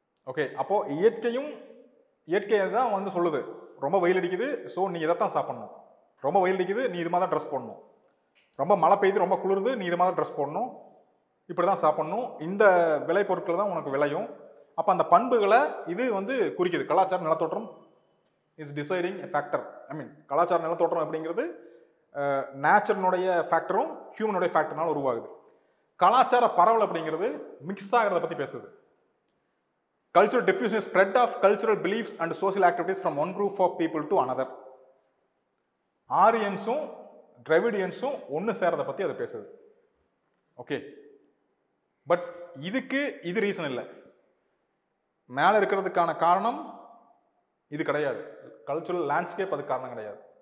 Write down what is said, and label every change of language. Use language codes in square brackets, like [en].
[ta] Okay, அப்போ இயற்கையை தான் வந்து சொல்லுது, ரொம்ப வெயில் அடிக்குது ஸோ நீ இதைத்தான் சாப்பிடணும், ரொம்ப வெயில் அடிக்குது நீ இது மாதிரி தான் ட்ரெஸ் போடணும், ரொம்ப மழை பெய்யுது ரொம்ப குளிருது நீ இது மாதிரி தான் ட்ரெஸ் போடணும், இப்படி தான் சாப்பிடணும், இந்த விலை பொருட்கள் தான் உனக்கு விளையும். அப்போ அந்த பண்புகளை இது வந்து குறிக்குது. கலாச்சார நிலத்தோற்றம் [en] Is deciding a factor. [ta] கலாச்சார நிலத்தோற்றம் அப்படிங்கிறது நேச்சர்னுடைய ஃபேக்டரும் ஹியூமனுடைய ஃபேக்டர்னால உருவாகுது. கலாச்சார பரவல் அப்படிங்கிறது மிக்ஸ் ஆகிறத பற்றி பேசுது. [en] Cultural diffusion is spread of cultural beliefs and social activities from one group of people to another. [ta] ஆரியன்ஸும் டிராவிடியன்ஸும் ஒன்று சேரதை பற்றி அதை பேசுது. ஓகே, பட் இதுக்கு இது ரீசன் இல்லை. மேலே இருக்கிறதுக்கான காரணம் இது கிடையாது. கல்ச்சுரல் லேண்ட்ஸ்கேப் அதுக்கு காரணம் கிடையாது.